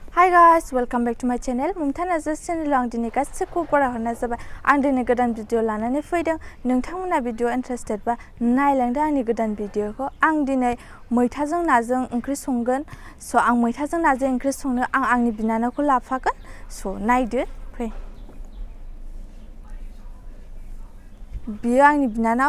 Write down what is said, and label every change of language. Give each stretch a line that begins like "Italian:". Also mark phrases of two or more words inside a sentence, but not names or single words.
English: Hi guys, welcome back to my channel.
Bodo: Momita Narzary channel आं दिनै गासिबो बरायहरनाय जाबाय। आं दिनै गोदान भिडिअ लानानै फैदों। नोंथांमोना
English: video interested
Bodo: बा नायलांदो आंनि गोदान भिडिअखौ। आं दिनै मैथाजों नाजों ओंख्रि संगोन। स' आं मैथाजों नाजों ओंख्रि संनो आं आंनि बिनानावखौ लाफागोन। स' नायदो फै। बियो आंनि बिनानाव।